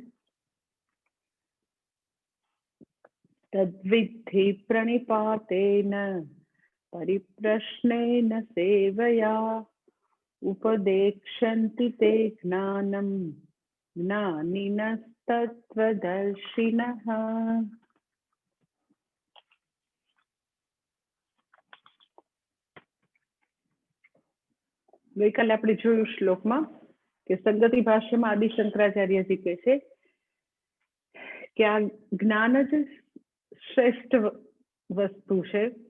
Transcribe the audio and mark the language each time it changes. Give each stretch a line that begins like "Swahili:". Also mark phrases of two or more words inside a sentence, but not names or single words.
Sanskrit: तद्विद्धि प्रणिपातेन परिप्रश्नेन सेवया उपदेक्षन्ति ते ज्ञानं ज्ञानिनस्तत्त्वदर्शिनः।
Gujarati: ગઈકાલે આપણે જોયું શ્લોકમાં કે સંગતિ ભાષ્યમાં આદિ શંકરાચાર્યજી કહે છે કે આ જ્ઞાન જ શ્રેષ્ઠ વસ્તુ છે।